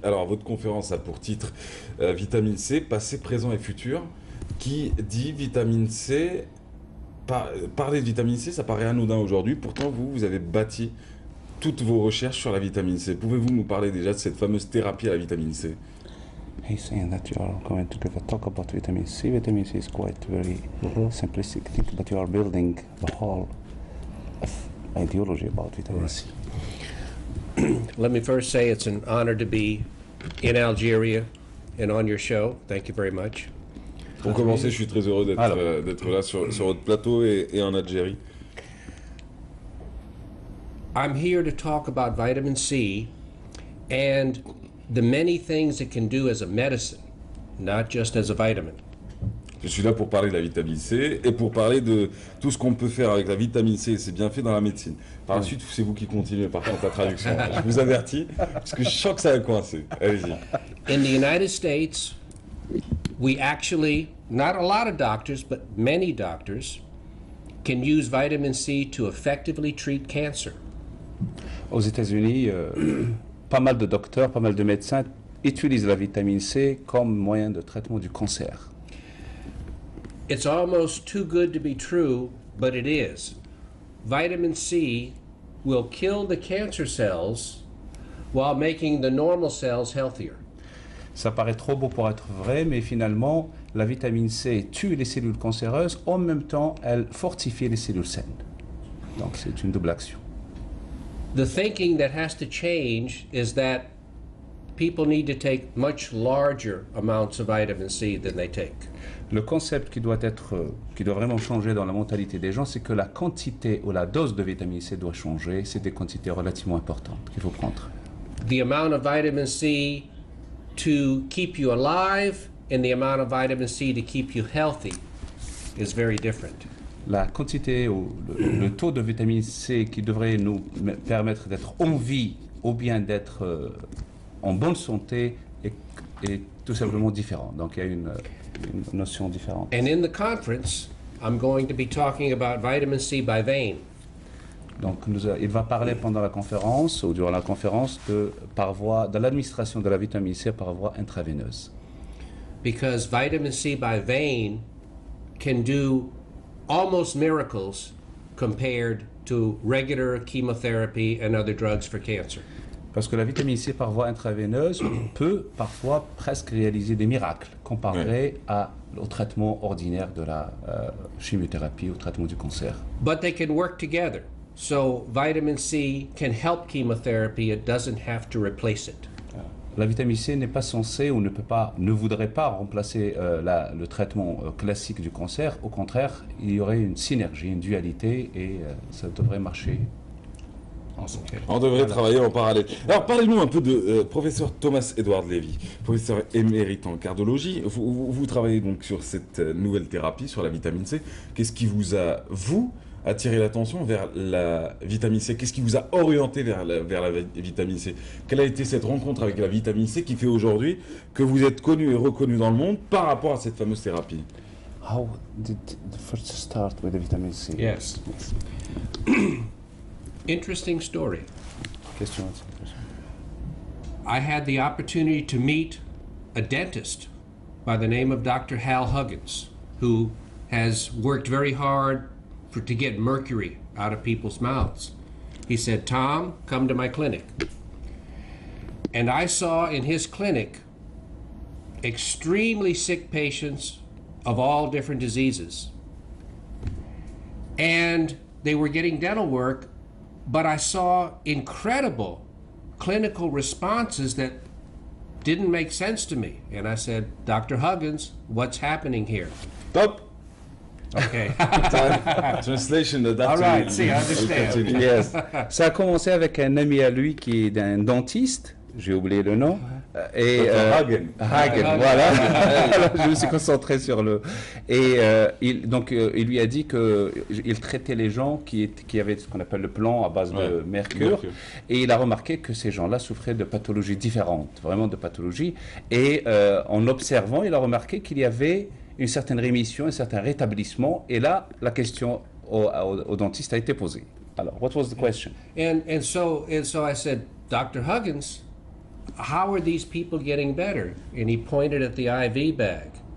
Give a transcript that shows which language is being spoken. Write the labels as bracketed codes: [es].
[fr] Alors, votre conférence a pour titre Vitamine C, passé, présent et futur. Qui dit vitamine C, parler de vitamine C, ça paraît anodin aujourd'hui. Pourtant, vous avez bâti toutes vos recherches sur la vitamine C. Pouvez-vous nous parler déjà de cette fameuse thérapie à la vitamine C? [en] He's saying that you are going to give a talk about vitamin C. Vitamin C is quite very simplistic thing, but you are building the whole of ideology about vitamin C. Let me first say it's an honor to be in Algeria and on your show. Thank you very much. [fr] Pour commencer, je suis très heureux Alors. d'être là sur votre plateau et en Algérie. [en] I'm here to talk about vitamin C and the many things it can do as a medicine, not just as a vitamin. [fr] Je suis là pour parler de la vitamine C et pour parler de tout ce qu'on peut faire avec la vitamine C. C'est bien fait dans la médecine. Par la suite, c'est vous qui continuez par contre la traduction. Je vous avertis, parce que je sens que ça va coincer. Allez-y. [en] In the United States, we actually, not a lot of doctors, but many doctors, can use vitamin C to effectively treat cancer. [fr] Aux États-Unis, pas mal de docteurs, pas mal de médecins utilisent la vitamine C comme moyen de traitement du cancer. [en] It's almost too good to be true, but it is. Vitamin C will kill the cancer cells while making the normal cells healthier. [fr] Ça paraît trop beau pour être vrai, mais finalement, la vitamine C tue les cellules cancéreuses, en même temps, elle fortifie les cellules saines. Donc c'est une double action. [en] The thinking that has to change is that people need to take much larger amounts of vitamin C than they take. [fr] Le concept qui doit vraiment changer dans la mentalité des gens, c'est que la quantité ou la dose de vitamine C doit changer. C'est des quantités relativement importantes qu'il faut prendre. [en] The amount of vitamin C to keep you alive and the amount of vitamin C to keep you healthy is very different. [fr] La quantité ou le taux de vitamine C qui devrait nous permettre d'être en vie ou bien d'être en bonne santé est tout simplement différent. Donc il y a une notion différente. [en] And in the conference, I'm going to be talking about vitamin C by vein. [fr] Donc il va parler pendant la conférence ou durant la conférence de l'administration de la vitamine C par voie intraveineuse. [en] Because vitamin C by vein can do almost miracles compared to regular chemotherapy and other drugs for cancer. [fr] Parce que la vitamine C par voie intraveineuse peut parfois presque réaliser des miracles comparé au traitement ordinaire de la chimiothérapie, au traitement du cancer. [en] But they can work together. So vitamin C can help chemotherapy, it doesn't have to replace it. [fr] La vitamine C n'est pas censée ou ne voudrait pas remplacer le traitement classique du cancer. Au contraire, il y aurait une synergie, une dualité et ça devrait marcher. On devrait travailler en parallèle. Alors parlez-nous un peu de professeur Thomas Edward Levy, professeur émérite en cardiologie. Vous travaillez donc sur cette nouvelle thérapie, sur la vitamine C. Qu'est-ce qui vous a, attiré l'attention vers la vitamine C? Qu'est-ce qui vous a orienté vers la vitamine C? Quelle a été cette rencontre avec la vitamine C qui fait aujourd'hui que vous êtes connu et reconnu dans le monde par rapport à cette fameuse thérapie? [en] How did the first start with the vitamin C? Yes. Interesting story. Question. I had the opportunity to meet a dentist by the name of Dr. Hal Huggins, who has worked very hard to get mercury out of people's mouths. He said, "Tom, come to my clinic." And I saw in his clinic extremely sick patients of all different diseases. And they were getting dental work, but I saw incredible clinical responses that didn't make sense to me. And I said, Dr. Huggins, what's happening here? Top. Okay. Translation. All right, see, I understand. Yes. [fr] Ça a commencé avec un ami à lui qui est un dentiste, j'ai oublié le nom. Et Hagen. Voilà. Alors, je me suis concentré sur le. Et il lui a dit qu'il traitait les gens qui avaient ce qu'on appelle le plomb à base de mercure. Et il a remarqué que ces gens-là souffraient de pathologies différentes, vraiment de pathologies. Et en observant, il a remarqué qu'il y avait une certaine rémission, un certain rétablissement. Et là, la question au dentiste a été posée. [en] Alors, what was the question? And so I said, Dr. Huggins, how are these people getting better? And he pointed at the IV bag.